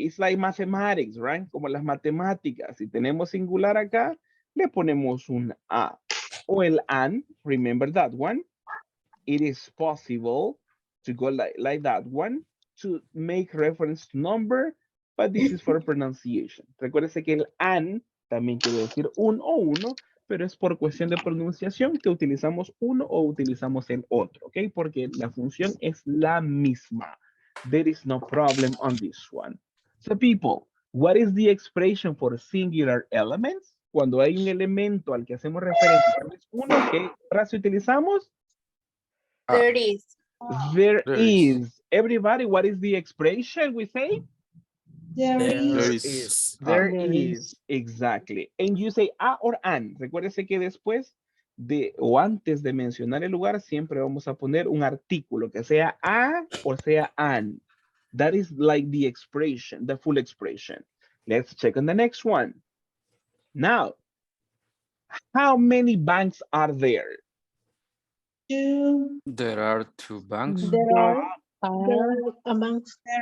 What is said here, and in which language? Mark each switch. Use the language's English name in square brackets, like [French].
[English] It's like mathematics, right? [Spanish] Como las matemáticas. Si tenemos singular acá, le ponemos un A. O el an, [English] remember that one? It is possible to go like that one to make reference to number, but this is for pronunciation. [Spanish] Recuérdese que el an también quiere decir un o uno, pero es por cuestión de pronunciación que utilizamos uno o utilizamos el otro, ¿ok? Porque la función es la misma. [English] There is no problem on this one. So people, what is the expression for singular elements? [Spanish] Cuando hay un elemento al que hacemos referencia, es uno, ¿qué frase utilizamos? [English] There is. There is. Everybody, what is the expression we say? There is. There is. Exactly. And you say a or an. [Spanish] Recuérdese que después de o antes de mencionar el lugar, siempre vamos a poner un artículo que sea a o sea an. [English] That is like the expression, the full expression. Let's check on the next one. Now, how many banks are there? Two. There are two banks. There are banks.